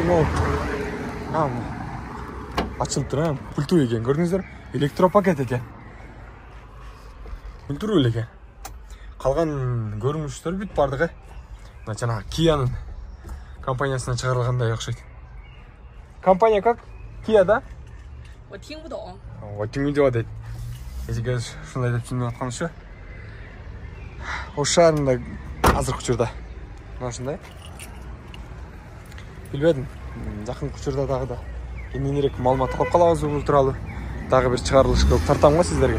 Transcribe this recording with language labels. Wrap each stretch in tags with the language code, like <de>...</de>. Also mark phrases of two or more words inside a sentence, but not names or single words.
<ky>Ачылып тур, пульту экен, көрдүңүздөр? Электропакет экен. Мультируль экен. Калган көрүнүштөр бүт бардыгы. Мына жанагы Киянын компаниясынан чыгарылгандай окшойт.</ky> <ru>Компания как? Kia, да?</ru> <zh>我听不懂。我听不懂.</zh> <ky>Эсиге ушундай деп түшүнүп аткан ушу. Ош шаарында азыркы учурда мына ушундай. Билбедим. Жакынкы учурда дагы да кененирээк маалымат алып калабыз бул тууралуу. Дагы бир чыгарылыш кылып тартам го сиздерге.</ky>